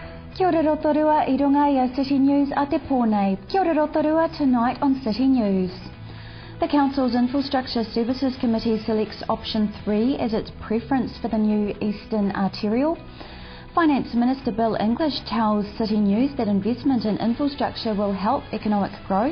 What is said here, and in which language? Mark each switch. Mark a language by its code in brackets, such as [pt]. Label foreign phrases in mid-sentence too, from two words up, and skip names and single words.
[mi] Kia ora Rotorua, I runga i a City News a te pōnei. Kia ora [en] Rotorua tonight on City News. The Council's Infrastructure Services Committee selects option 3 as its preference for the new Eastern Arterial. Finance Minister Bill English tells City News that investment in infrastructure will help economic growth.